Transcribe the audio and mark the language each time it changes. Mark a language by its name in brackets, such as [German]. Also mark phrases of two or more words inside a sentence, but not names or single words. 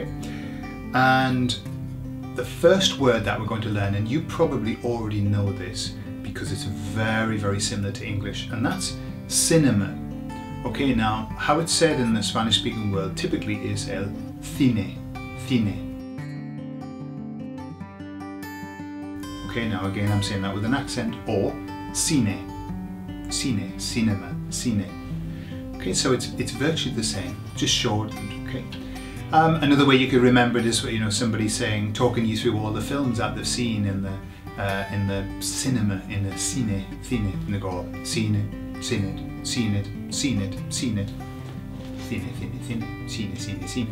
[English] And the first word that we're going to learn, and you probably already know this because it's very, very similar to English, and that's cinema. Okay, now how it's said in the Spanish speaking world typically is [Spanish] el cine, cine. [English] Okay, now again I'm saying that with an accent, or cine, cine, cinema, cine. Okay, so it's virtually the same, just shortened, okay. Another way you could remember it is, you know, somebody saying, talking you through all the films that they've seen in the cinema, in the cine, cine, and they go, cine, seen it, seen it, seen it, seen it, [Spanish] cine, cine, cine, cine, cine, cine.